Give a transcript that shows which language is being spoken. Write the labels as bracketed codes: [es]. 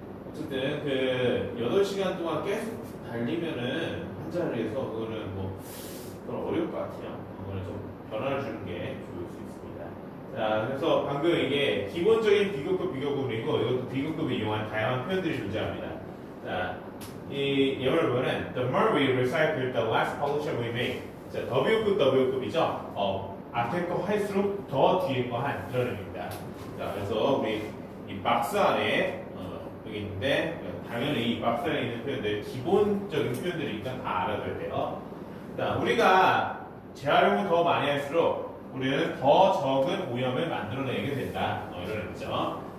[ko] 어쨌든 그 8시간 동안 계속 달리면은 한 자리에서 그거는 그건 어려울 것 같아요. 그거는 좀 변화를 주는 게 좋을 수 있습니다. 자, 그래서 방금 이게 기본적인 비교급 비교급이고 이것도 비교급을 이용한 다양한 표현들이 존재합니다. 자, 이 예문을 보면은 [en] the more we recycle, the less pollution we make. [ko] 자, W급이죠. 앞에 거 할수록 더 뒤에 거 한 이런 의미입니다. 자, 그래서 우리 이 박스 안에 여기 있는데 당연히 이 박스 안에 있는 표현들 기본적인 표현들이니까 다 알아둬야 돼요. 자, 우리가 재활용을 더 많이 할수록 우리는 더 적은 오염을 만들어내게 된다. 이런 의미죠.